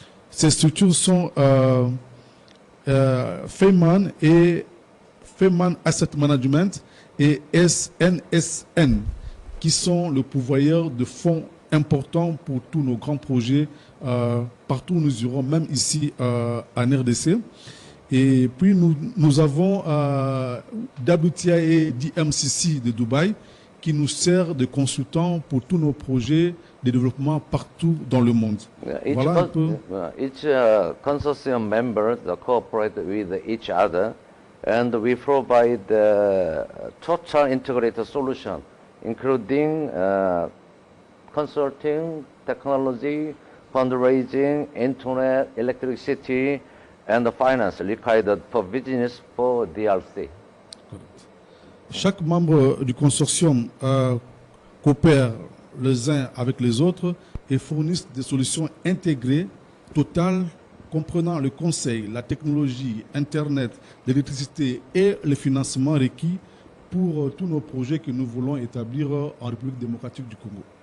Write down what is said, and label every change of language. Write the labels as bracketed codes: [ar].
[fr] Ces structures sont Feynman et Feynman Asset Management et SNSN, qui sont le pourvoyeur de fonds importants pour tous nos grands projets partout où nous irons, même ici en RDC. Et puis nous avons WTIA et DMCC de Dubaï qui nous sert de consultants pour tous nos projets de développement partout dans le monde. [en] Each, [fr] Voilà un peu. [en] each consortium members cooperate with each other, and we provide total integrated solution, including consulting, technology, fundraising, internet, electricity, and finance required for business for DRC. [fr] Chaque membre du consortium coopère les uns avec les autres et fournissent des solutions intégrées, totales, comprenant le conseil, la technologie, Internet, l'électricité et le financement requis pour tous nos projets que nous voulons établir en République démocratique du Congo.